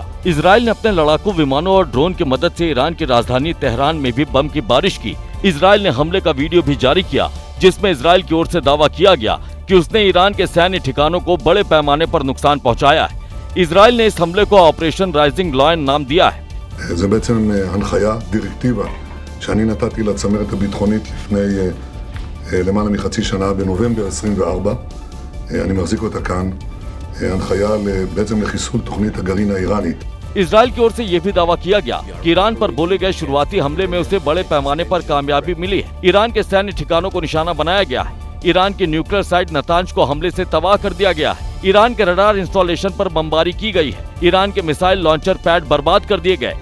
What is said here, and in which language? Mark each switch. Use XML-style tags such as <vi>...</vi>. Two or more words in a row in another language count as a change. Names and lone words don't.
<hi>इजरायल ने अपने लड़ाकू विमानों और ड्रोन की मदद से ईरान की राजधानी तेहरान में भी बम की बारिश की। इजरायल ने हमले का वीडियो भी जारी किया, जिसमें इजरायल की ओर से दावा किया गया कि उसने ईरान के सैन्य ठिकानों को बड़े पैमाने पर नुकसान पहुंचाया है। इजरायल ने इस हमले को ऑपरेशन राइजिंग लायन नाम दिया है।</hi> <he>זה בעצם הנחיה, דירקטיבה, שאני נתתי לצמרת הביטחונית לפני למעלה מחצי שנה בנובמבר 24. אני מחזיק אותה כאן. הנחיה בעצם לחיסול תוכנית הגרעין האיראנית.</he> <hi>इजरायल की ओर से यह भी दावा किया गया कि ईरान पर बोले गए शुरुआती हमले में उसे बड़े पैमाने पर कामयाबी मिली है। ईरान के सैन्य ठिकानों को निशाना बनाया गया है। ईरान के</hi> <en>nuclear site</en> <hi>नतांज को हमले से तबाह कर दिया गया है। ईरान के</hi> <en>radar installation</en> <hi>पर बमबारी की गई है। ईरान के</hi> <en>missile launcher pad</en> <hi>बर्बाद कर दिए गए।</hi>